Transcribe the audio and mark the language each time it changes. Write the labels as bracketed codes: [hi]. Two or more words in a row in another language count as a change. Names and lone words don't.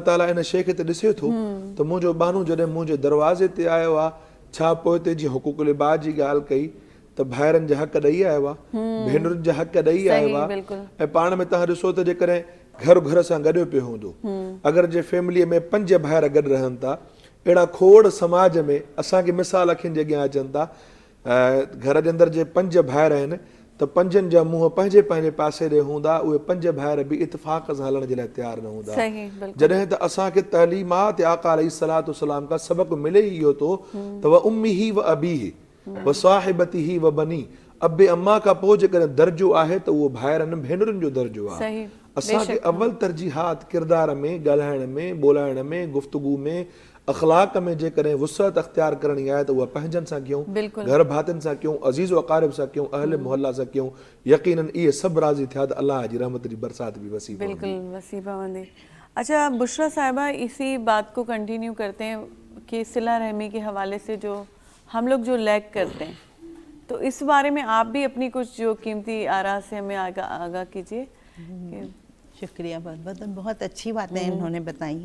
[sd] ताला इन शइ खे त ॾिसे थो त मुंहिंजो बानू जॾहिं मुंहिंजे दरवाज़े ते आयो आहे छा पोइ ते जीअं हुकूकुल इबाद जी ॻाल्हि कई त भाइरनि जा हक़ ॾेई आयो आहे भेनरुनि जा हक़ ॾेई आयो आहे ऐं पाण में तव्हां ॾिसो त जेकॾहिं घर घर सां गॾियो पियो हूंदो अगरि जे फैमिलीअ में 5 भाइर गॾु रहनि था अहिड़ा खोड़ समाज में असांखे मिसाल अखियुनि जे अॻियां अचनि था घर जे अंदरि जे 5 भाइर आहिनि त 5 जा मुंहं पंहिंजे पंहिंजे पासे ॾे हूंदा उहे 5 भाइर बि इतफ़ाक़ सां हलण जे लाइ तयारु न हूंदा जॾहिं त असांखे तइलीमात आका [ar] عليه الصلاة والسلام [sd] खां सबक़ मिले ई इहो थो त [ar] وأمه وأبيه وصاحبته وبنيه [sd] अबे अम्मा खां पोइ जेकॾहिं दर्जो आहे त उहो भाइरनि भेनरुनि जो दर्जो आहे असांखे अव्वल तरजीहात किरदार में, ॻाल्हाइण में, ॿोलाइण में, गुफ़्तगू में, अख़लाक में जेकॾहिं वुसअत अख़्तियार करणी आहे त उहा पंहिंजनि सां कयूं, घर भातियुनि सां कयूं, अज़ीज़ व अक़ारिब सां कयूं, अहल मुहल्ला सां कयूं। यकीनन इहे सभु राज़ी थिया त अल्लाह जी रहमत जी बरसात भी वसी पवंदी। बिल्कुल वसी पवंदी। [ur] اچھا بشریٰ صاحبہ، اسی بات کو کنٹینیو کرتے ہیں کہ صلہ رحمی کے حوالے سے جو ہم لوگ جو لیگ کرتے ہیں، تو اس بارے میں آپ بھی اپنی کچھ جو قیمتی آرا سے ہمیں آگاہ کیجیے. شکریہ بہت اچھی باتیں انہوں نے بتائی ہیں.